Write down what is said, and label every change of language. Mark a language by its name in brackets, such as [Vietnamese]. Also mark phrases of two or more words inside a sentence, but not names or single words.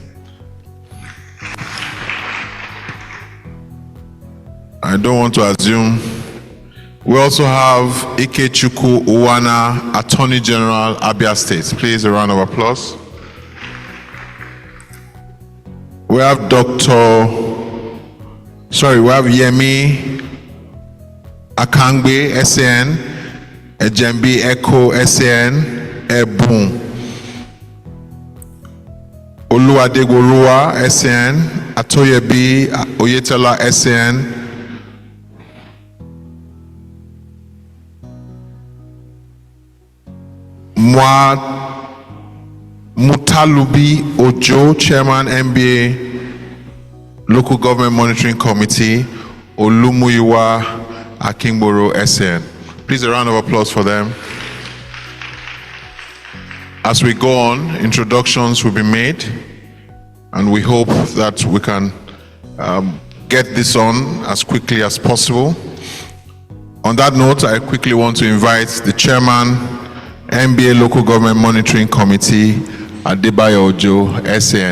[English] I don't want to assume. We also have Ikechukwu Uwana, Attorney General, Abia State. Please, a round of applause. We have Yemi Akangbe SAN, Ejembi Eko SAN, Ebun, Oluwadegolua SAN, Atoyebi Oyetola SAN, Mutalubi Ojo, Chairman MBA Local Government Monitoring Committee, Olumuyiwa Akingboro SAN. Please, a round of applause for them. As we go on, introductions will be made, and we hope that we can get this on as quickly as possible. On that note, I quickly want to invite the Chairman, MBA Local Government Monitoring Committee, Adebayo Ojo SAN.